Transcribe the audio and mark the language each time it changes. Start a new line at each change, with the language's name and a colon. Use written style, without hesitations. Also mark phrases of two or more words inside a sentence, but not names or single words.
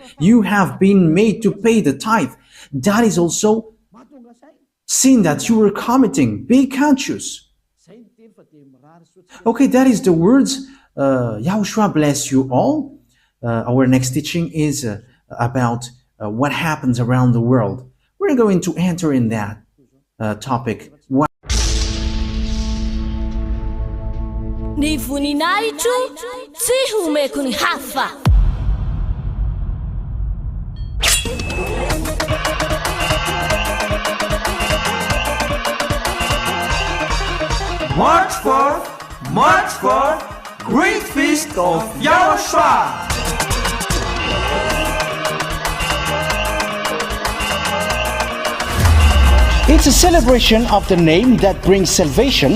English: You have been made to pay the tithe. That is also sin that you were committing. Be conscious. Okay, that is the words. Yahushua bless you all. Our next teaching is about what happens around the world. We're going to enter in that topic.
Malagasy: Ny voninahitro tsy homeko ny hafa.
English: March forth, great feast of YAHOSHUAH. It's a celebration of the name that brings salvation,